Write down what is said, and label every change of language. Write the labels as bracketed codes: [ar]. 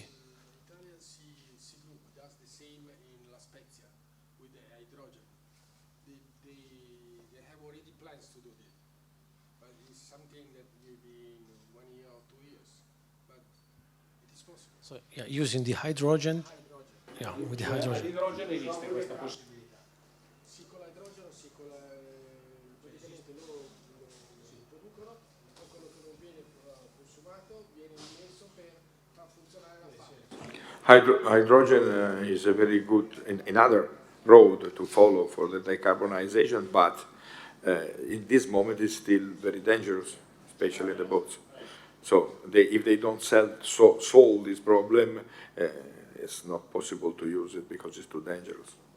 [en] Does the same in La Spezia with the hydrogen. They have already plans to do this, but it's something that will be in 1 year or 2 years. But it is possible. So yeah, using the hydrogen. Yeah, with the hydrogen. [it] L'idrogeno esiste questa possibilità. Sì, con l'idrogeno, sì, con praticamente loro lo producono, poi quello che non viene consumato viene immesso per far funzionare la fabbrica. [en] Hydrogen is a very good, another road to follow for the decarbonization, but in this moment it's still very dangerous, especially the boats. So if they don't solve this problem, it's not possible to use it because it's too dangerous.